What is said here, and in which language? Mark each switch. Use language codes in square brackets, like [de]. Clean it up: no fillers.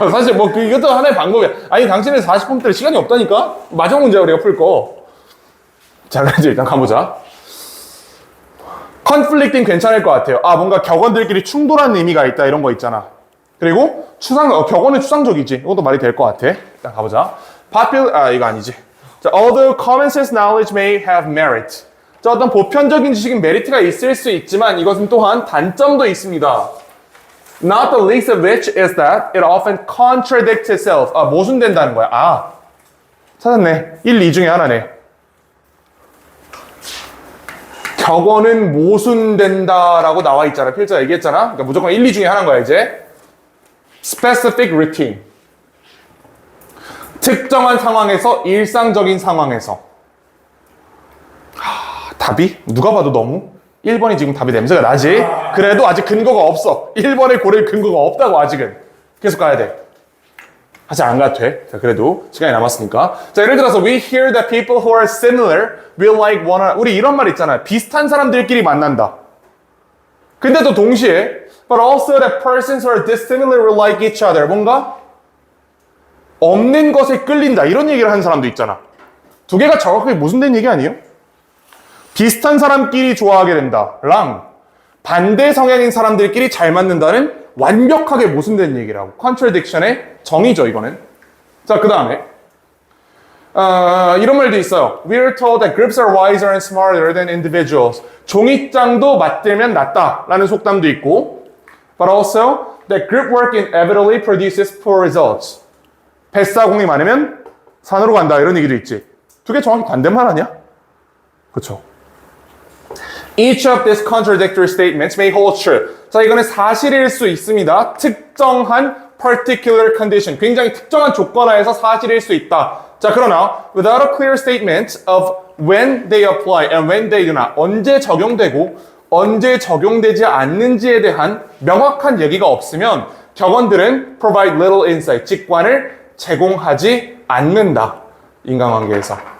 [ko] 사실 뭐 이것도 하나의 방법이야. 아니 당신은 40분짜리 시간이 없다니까? 마지막 문제야 우리가 풀 거. 자 그래서 일단 가보자. conflicting 괜찮을 것 같아요. 뭔가 격언들끼리 충돌하는 의미가 있다 이런 거 있잖아. 그리고 격언은 추상적이지. 이것도 말이 될 것 같아. 일단 가보자. 이거 아니지. 자, [en] although common sense knowledge may have merit. [ko] 자, 어떤 보편적인 지식인 메리트가 있을 수 있지만 이것은 또한 단점도 있습니다. [en] Not the least of which is that it often contradicts itself. [ko] 아, 모순된다는 거야. 아, 찾았네. 1, 2 중에 하나네. 격언은 모순된다라고 나와 있잖아. 필자가 얘기했잖아. 그러니까 무조건 1, 2 중에 하나인 거야, 이제. [en] Specific routine. [ko] 특정한 상황에서, 일상적인 상황에서. 답이? 누가 봐도 너무 1번이 지금 답이 냄새가 나지? 그래도 아직 근거가 없어. 1번에 고를 근거가 없다고 아직은. 계속 가야 돼. 아직 안 가도 돼. 자, 그래도 시간이 남았으니까. 자, 예를 들어서 [en] we hear that people who are similar will like one another. [ko] 우리 이런 말 있잖아요. 비슷한 사람들끼리 만난다. 근데 또 동시에 [en] but also that persons who are dissimilar will like each other. [ko] 뭔가 없는 것에 끌린다. 이런 얘기를 하는 사람도 있잖아. 두 개가 정확하게 모순된 얘기 아니에요? 비슷한 사람끼리 좋아하게 된다. 랑 반대 성향인 사람들끼리 잘 맞는다는 완벽하게 모순된 얘기라고. contradiction의 정의죠, 이거는. 자, 그 다음에 이런 말도 있어요. [en] We are told that groups are wiser and smarter than individuals. [ko] 종이장도 맞들면 낫다 라는 속담도 있고 [en] but also that group work inevitably produces poor results. [ko] 뱃사공이 많으면 산으로 간다 이런 얘기도 있지. 두 개 정확히 반대말 아니야? 그렇죠. [en] Each of these contradictory statements may hold true. [ko] 자, 이거는 사실일 수 있습니다. 특정한 [en] particular condition. [ko] 굉장히 특정한 조건하에서 사실일 수 있다. 자, 그러나 [en] without a clear statement of when they apply and when they do not. [ko] 언제 적용되고 언제 적용되지 않는지에 대한 명확한 얘기가 없으면 격언들은 [en] provide little insight. [ko] 직관을 제공하지 않는다. 인간관계에서.